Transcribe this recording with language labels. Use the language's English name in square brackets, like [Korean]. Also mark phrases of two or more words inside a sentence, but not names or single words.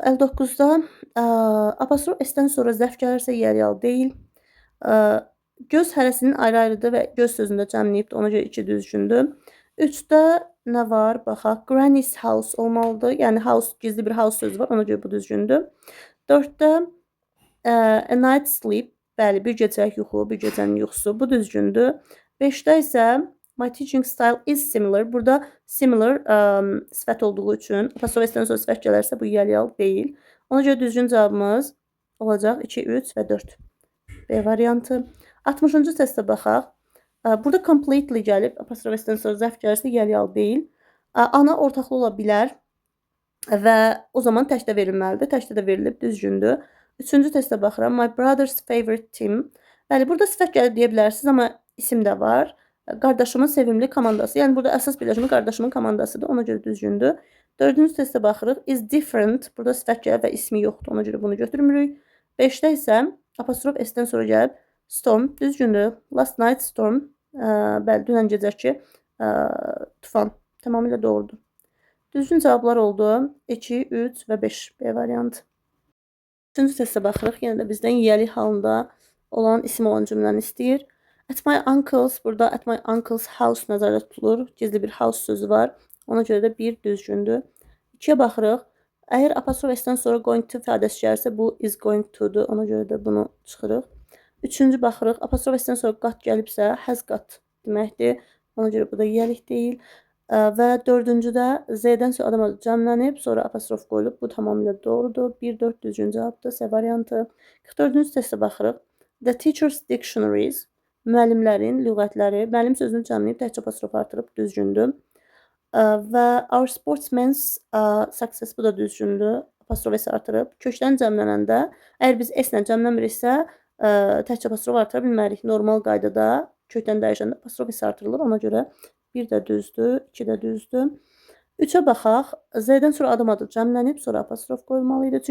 [Azerbaijani] 59-da apostrof S-dən sonra zərf gəlirsə yəli deyil. Göz hərəsinin ayrı-ayrıdır və göz sözündə cəmləyibdir. Ona görə 2 düzgündür. 3-də nə var? Baxaq. [English] Granny's house [Azerbaijani] olmalıdır. Yəni house, gizli bir house sözü var. Ona görə bu düzgündür. 4-də [English] a night's sleep. [Azerbaijani] Bəli, bir gecəlik yuxu, bir gecənin yuxusu. Bu düzgündür. 5-də isə [English] my teaching style is similar. [Azerbaijani] Burada similar sifət olduğu üçün apostrof S-dən sonra sifət gələrsə bu yəli deyil. Ona görə düzgün cavabımız olacaq 2, 3 və 4. B variantı. 60-cı testə baxaq. Burada completely gəlib, apostrof S-dən sonra zərf gəlirsə yəli deyil. Ana ortaqlı ola bilər və o zaman təkdə verilməlidir. Təkdə də verilib, düzgündür. 3-cü testə baxıram. [English] My brother's favorite team. [Azerbaijani] Bəli, burada sifət gəlib deyə bilərsiniz, amma isim də var. Qardaşımın sevimli komandası. Yəni burada əsas birləşmə qardaşımın komandasıdır. Ona görə düzgündür. 4-cü testə baxırıq. [English] Is different. [Azerbaijani] Burada sifət gəlib və ismi yoxdur. Ona görə bunu götürmürük. 5-də isə apostrof S-dən sonra gəlib storm, düzgündür. [English] Last night storm, [Azerbaijani] bəli, dünən gecəki tufan, tamamilə doğrudur. Düzgün cavablar oldu. 2, 3 və 5. B variantı. 3-cü testə baxırıq. Yenə də bizdən yəli halında olan isim olan cümləni istəyir. [English] At my uncle's, [Azerbaijani] burada [English] at my uncle's house [Azerbaijani] nəzərdə tutulur. Gizli bir house sözü var. Ona görə də 1 düzgündür. 2-yə baxırıq. Əgər apostrof S-dən sonra [English] going to [Azerbaijani] ifadəsi gəlirsə, bu [English] is going to- [Azerbaijani] dur. Ona görə də bunu çıxırıq. 3-cü baxırıq. Apostrof S-dən sonra got gəlibsə, [English] has got [Azerbaijani] deməkdir. Ona görə bu da yəlik deyil. Və 4-cüdə Z-dən sonra adam adı cəmlənib, sonra apostrof qoyulub. Bu tamamilə doğrudur. 1, 4 düzgün cavabdır. C variantı. 44-cü testə baxırıq. [English] The teacher's dictionaries, [Azerbaijani] müəllimlərin lüğətləri, müəllim sözünü cəmləyib, təkcə apostrof artırıb, düzgündür. Və [English] our sportsman's success, [Azerbaijani] bu da düzgündür. Apostrof S artırıb. Kökdən cəmlənəndə, əgər biz S-lə cəmləmirirsə, təkcə apostrof artıra bilmərik. Normal qaydada kökdən dəyişəndə apostrof S artırılır. Ona görə 1 də düzdür, 2 də düzdür. 3-ə baxaq. Z-dən sonra adam adı cəmlənib, sonra apostrof qoyulmalı idi.